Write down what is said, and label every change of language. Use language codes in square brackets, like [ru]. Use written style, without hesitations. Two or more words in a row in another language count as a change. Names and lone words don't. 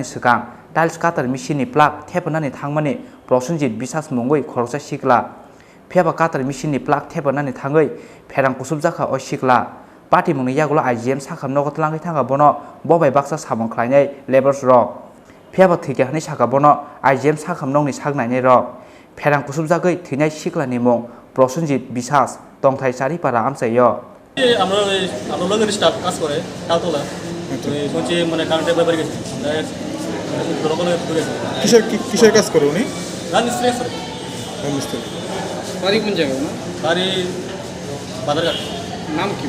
[trp] सिगां टाइल्स काटार मिसिननि प्लाग थेपनानि थांमानि प्रसन्जित बिसास मुंगै खरसा सिगला फेबा कातार मिसिननि प्लाग थेबनानै थाङै फेरां कुसुब जाखा अ सिखला पार्टी मुंनि यागुलो आइजिएम साखाम नगत लाङै थाङा बनो बबाय बाक्सा सामं ख्लायनाय लेबार्स रक फेबा थैगाहनि साखा बनो आइजिएम साखाम नंनि सागनायनि रक फेरां कुसुब जागै थैनाय सिखलानि मुं प्रसन्जित बिसास तंथाय चारिपारा आमसायो [bn] আমরা লোকের স্টাফ কাজ করে তালতলা শুনছি মানে কারেন্টের ব্যাপারে গেছি কিসের কাজ করে উনি রাজমিস্ত্রি আছে রাজমিস্ত্রি। বাড়ি কোন জায়গায় না বাড়ি বাজারঘাট নাম কি